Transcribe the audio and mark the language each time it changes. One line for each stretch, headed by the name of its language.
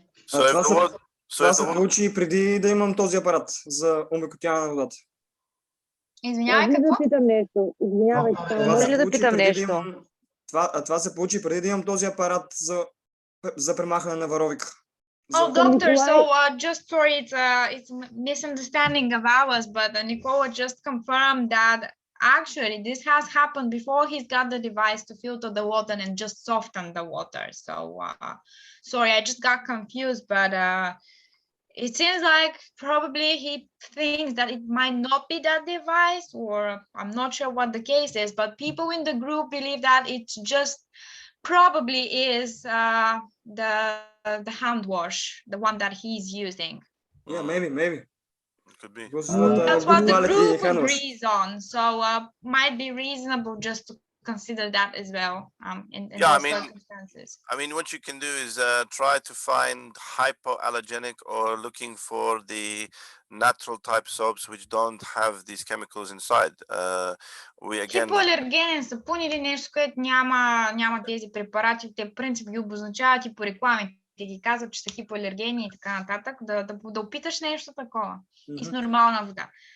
Bulgarian: Това се получи преди да имам този апарат за омекотяване на водата. Извинявай, какво? Да питам нещо. Извинявайте, може ли да питам нещо? Това се получи преди да имам този апарат за премахване на варовик.
English: Oh, doctor, so just sorry, it's a misunderstanding of ours, but Nicola just confirmed that actually this has happened before he's got the device to filter the water and just soften the water. So sorry, I just got confused, but it seems like probably he thinks that it might not be that device, or I'm not sure what the case is, but people in the group believe that it's just probably is the hand wash, the one that he's using. Yeah, maybe. Could be. That's what the group agrees on. So might be reasonable just to consider that as well in those circumstances. I mean, what you can do is try to find hypoallergenic or looking for the natural type soaps which don't have these chemicals inside.
Bulgarian: Хипоалергенен сапун или нещо, което няма тези препарати, те в принцип ги обозначават и по рекламите ги казват, че са хипоалергени и така нататък, да опиташ нещо такова и с нормална вода.